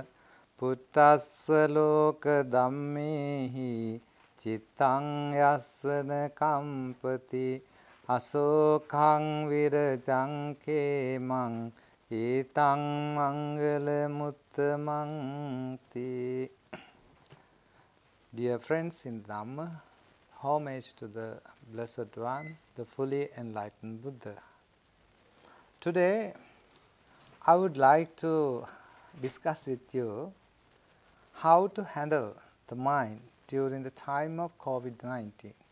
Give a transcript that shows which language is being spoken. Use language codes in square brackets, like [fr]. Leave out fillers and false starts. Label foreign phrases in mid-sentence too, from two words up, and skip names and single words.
[pi] Puttassa loka dhammehi cittang yassana kampati asokang virajang kemang etang mangala muttamangti. [en] Dear friends in Dhamma, homage to the Blessed One, the fully enlightened Buddha. Today, I would like to discuss with you how to handle the mind during the time of COVID-19.